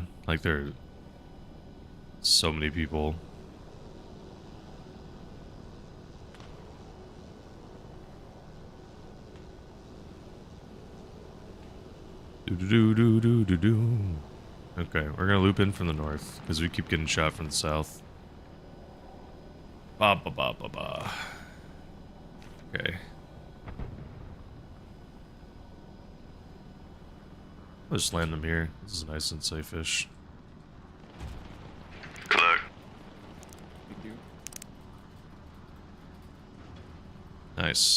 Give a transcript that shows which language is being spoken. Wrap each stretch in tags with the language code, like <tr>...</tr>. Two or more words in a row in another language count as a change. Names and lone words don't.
<en>Like there are so many people. Okay, we're gonna loop in from the north because we keep getting shot from the south. Ba ba ba ba ba. Okay. I'll just land them here. This is nice and safe-ish. Good luck. Nice.</en>